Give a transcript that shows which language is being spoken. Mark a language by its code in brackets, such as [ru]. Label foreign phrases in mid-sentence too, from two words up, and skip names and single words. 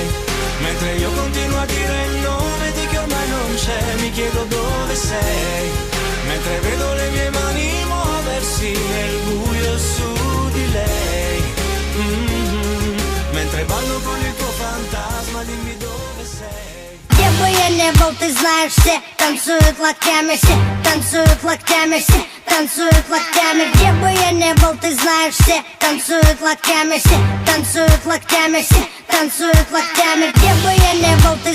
[it] Mentre io continuo a dire il nome di chi ormai non c'è, mi chiedo dove sei. Mentre vedo le mie mani muoversi nel buio su di lei, mentre ballo con il tuo fantasma, dimmi dove sei. [ru] Где бы я не был, ты знаешь, все танцуют локтями, все танцуют локтями, все танцуют локтями. Где бы я не был, ты знаешь, все танцуют локтями, все танцуют локтями, все танцуют локтями. Где бы я не был,